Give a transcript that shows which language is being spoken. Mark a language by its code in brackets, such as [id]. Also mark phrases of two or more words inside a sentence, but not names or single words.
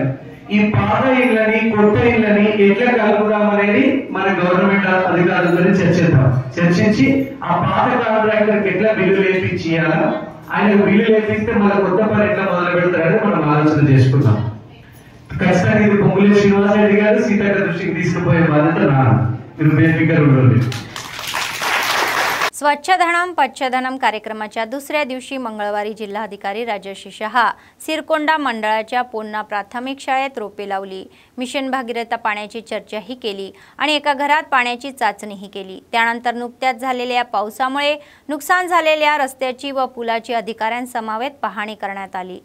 [te] ఈ పాత ఇళ్ళని కొత్త ఇళ్ళని ఎట్లా కలుపుదామనేది మన గవర్నమెంట్ అధికారులతో చర్చించి ఆ పాత కాంట్రాక్టర్కి ఎట్లా బిల్లు వేయించాలా, ఆయనకు బిల్లు వేపిస్తే మన కొత్త పని ఎట్లా మొదలు పెడతారని మనం ఆలోచన చేసుకుందాం. ఖచ్చితంగా ఇది పొంగులేటి శ్రీనివాస్ రెడ్డి గారు సీతక్క దృష్టికి తీసుకుపోయే బాధ్యత నాన్న. మీరు బేఫికర్ ఉండండి. [mr] स्वच्छधनम पच्छधनम कार्यक्रमाच्या दुसऱ्या दिवशी मंगळवारी जिल्हाधिकारी राजर्षी शहा सिरकोंडा मंडळाच्या पोन्ना प्राथमिक शाळेत रोपे लावली. मिशन भागीरथ पाण्याची चर्चाही केली आणि एका घरात पाण्याची चाचणीही केली. त्यानंतर नुकत्याच झालेल्या पावसामुळे नुकसान झालेल्या रस्त्याची व पुलाची अधिकाऱ्यांसमवेत पाहणी करण्यात आली.